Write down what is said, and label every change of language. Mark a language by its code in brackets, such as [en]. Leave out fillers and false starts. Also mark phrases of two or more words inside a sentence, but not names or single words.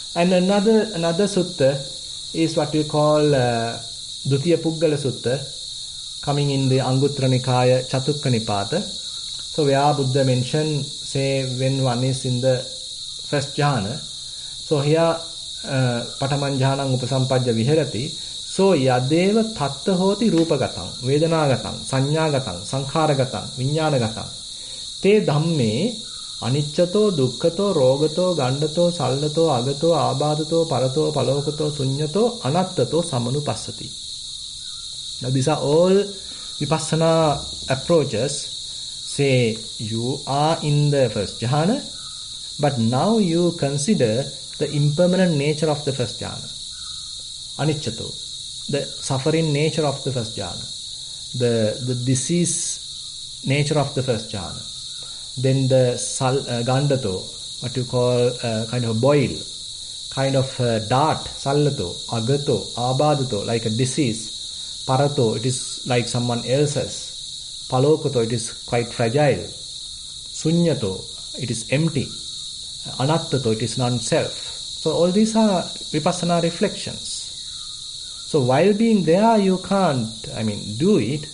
[en] And another sutta is what we call Dutiya Puggala Sutta, coming in the Anguttara Nikaya Chatukka Nipata. So where Buddha mentioned, say, when one is in the first jhana, so here [pi] Pataman Jhanam Upasampajja Viharati, so Yadeva Tatta Hoti Rupagatang, Vedanagatang, Sanyagatang, Sankharagatang, Vinyanagatang, Te Dhamme, Aniccato, Dukkhato, Rogato, Gandato, Sallato, Agato, Abadato, Parato, Palokato, Sunyato, Anattato, Samanupassati. [en] Now these are all Vipassana approaches. Say you are in the first jhana, but now you consider the impermanent nature of the first jhana. Aniccato, the suffering nature of the first jhana, the disease nature of the first jhana. Then the gandato, what you call kind of a boil, kind of a dart, [pi] sallato, agato, abadato, [en] like a disease. Parato, it is like someone else's. Palokato, it is quite fragile. Sunyato, it is empty. Anattato, it is non-self. So all these are vipassana reflections. So while being there, you can't, do it.